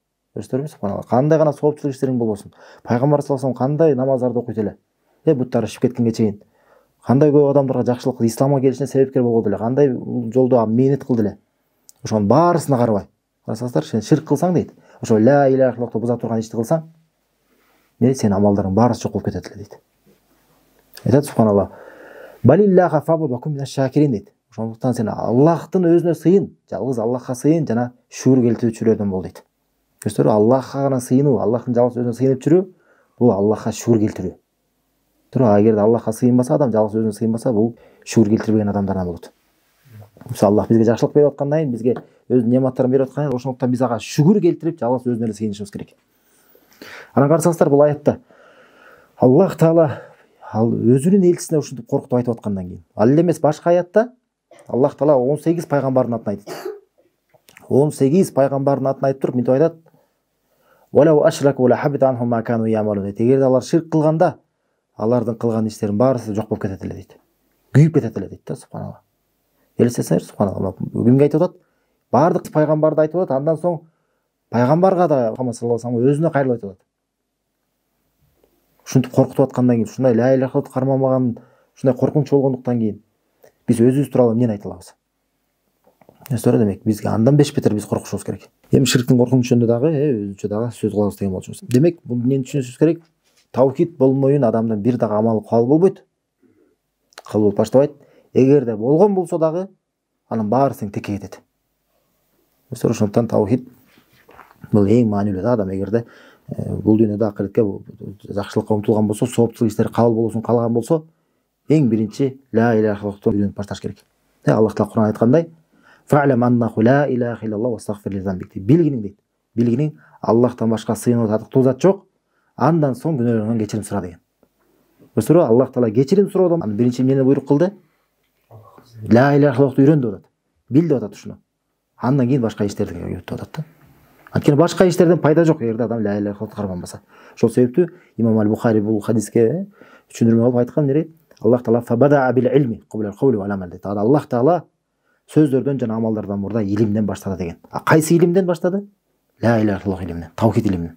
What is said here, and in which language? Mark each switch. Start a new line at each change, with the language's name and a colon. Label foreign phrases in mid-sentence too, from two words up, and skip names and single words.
Kyrgyz: Көрсөңөрбү, субханалла. Кандай гана соопчулук иштериң болбосун. Пайгамбар
Arabic: صلى الله عليه وسلم
Kyrgyz: кандай намаздарды окуйт эле. Буттары ишип кеткенге чейин. Кандай көп адамдарга жакшылык, исламга келишине себепкер болгон эле. Кандай жолдо мээнет кылды эле. Ошонун баарысына карабай. Карасаңыздар, сен ширк кылсаң дейт. Ошо
Arabic: لا إله إلا الله
Kyrgyz: буза турган ишти кылсаң, сенин амалдарың баарысы жок болуп кетет эле дейт.
Arabic: Айтат, субханалла. "بل الله فاعبد وكن من الشاكرين" дейт.
Kyrgyz: Ошондуктан сен Аллахтын өзүнө сыйын, жалгыз Аллахка сыйын жана шүгүр келтирүүчүлөрдөн бол дейт. Көрсөңөр, Аллахка гана сыйынуу, Аллахтын жалгыз өзүнө сыйынып жүрүү, бул Аллахка шүгүр келтирүү. Эгерде Аллахка сыйынбаса, адам жалгыз өзүнө сыйынбаса, бул шүгүр келтирбеген адамдардан болот. Аллах бизге жакшылык берип аткандан кийин, бизге өз нематтарын берип аткандан кийин, ошондуктан биз ага шүгүр келтирип, жалгыз өзүнө эле сыйынышыбыз керек. Анан карасаңыздар, бул аятта Аллах Таала өзүнүн элчисине ушинтип коркутуп айтып аткандан кийин, ал эле эмес, башка аятта Аллах Таала 18 пайгамбардын атын айтат. 18 пайгамбардын атын айтып туруп мынтип айтат:
Arabic: "ولو أشركوا لحبط عنهم ما كانوا يعملون" дейт.
Kyrgyz: Эгерде алар ширк кылганда, алардын кылган иштеринин баарысы жок болуп кетет эле дейт. Күйүп кетет эле дейт да, субханалла. Элестесеңер, субханалла. Кимге айтып атат? Бардык пайгамбарды айтып атат, андан соң пайгамбарга да Мухаммад
Arabic: صلى الله عليه وسلم
Kyrgyz: өзүнө кайрылып айтып атат. Ушинтип коркутуп аткандан кийин, ушундай
Arabic: لا إله إلا الله
Kyrgyz: карманбаган, ушундай коркунуч болгондуктан кийин биз өзүбүз тууралуу эмнени айта алабыз? Сөздөр демек бизге андан бешбетер биз коркушубуз керек. Эми ширктин коркунучу жөнүндө дагы өзүнчө дагы сөз кылабыз деген болчубуз. Демек, бул эмнени түшүнүшүбүз керек? Таухид болмоюн адамдын бир дагы амалы кабыл болбойт. Кабыл болуп баштабайт. Эгерде болгон болсо дагы, анын баарысы тең текке кетет. Ошондуктан таухид бул эң маанилүү да. Адам эгерде бул дүйнөдө акыретке жакшылыкка умтулган болсо, соопчулук иштери кабыл болуусун каалаган болсо, эң биринчи
Arabic: لا إله إلا الله
Kyrgyz: үйрөнүп башташ керек. Аллах Таала Кур'ан айткандай:
Arabic: "فاعلم أنه لا إله إلا الله واستغفر لذنبك" дейт.
Kyrgyz: Билгиниң дейт. Билгиниң, Аллахтан башка сыйынуу татыктуу зат жок. Андан соң күнөөлөрүңдөн кечирим сура деген. Көрсөңөр, Аллах Таала кечирим суроодон биринчи эмнени буйрук кылды?
Arabic: لا إله إلا الله
Kyrgyz: үйрөн деп атат. Бил деп атат ушуну. Андан кийин башка иштерди үйрөт деп атат да. Анткени башка иштерден пайда жок эгерде адам
Arabic: لا إله إلا الله
Kyrgyz: карманбаса. Ошол себептүү Имам Аль-Бухари бул хадиске түшүндүрмө кылып айткан нерсе: Аллах Таала
Arabic: فبدأ بالعلم قبل القول والعمل
Kyrgyz: дейт. Аллах Таала сөздөрдөн жана амалдардан мурда илимден баштады деген. Кайсы илимден баштады?
Arabic: لا إله إلا الله
Kyrgyz: илиминен, таухид илиминен.